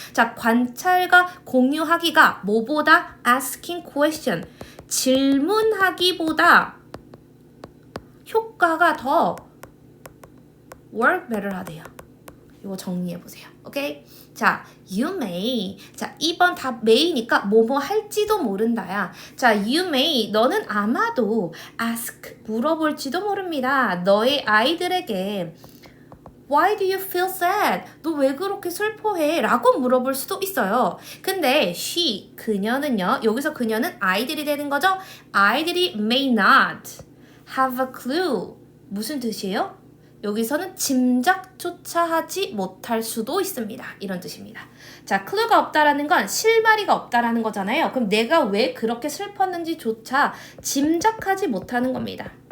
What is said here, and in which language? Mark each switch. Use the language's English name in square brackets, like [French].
[Korean] 자, 관찰과 공유하기가 뭐보다 asking question, 질문하기보다 효과가 더 work better 하대요. 이거 정리해보세요. 오케이? 자, you may. 자, 2번 답 may니까 뭐뭐 할지도 모른다야. 자, you may. 너는 아마도 ask. 물어볼지도 모릅니다. [English] 너의 아이들에게 Why do you feel sad? [Korean] 너 왜 그렇게 슬퍼해? 라고 물어볼 수도 있어요. 근데 she, 그녀는요. 여기서 그녀는 아이들이 되는 거죠. [English] 아이들이 may not have a clue. [Korean] 무슨 뜻이에요? 여기서는 짐작조차 하지 못할 수도 있습니다. 이런 뜻입니다. 자, clue가 없다라는 건 실마리가 없다라는 거잖아요. 그럼 내가 왜 그렇게 슬펐는지조차 짐작하지 못하는 겁니다.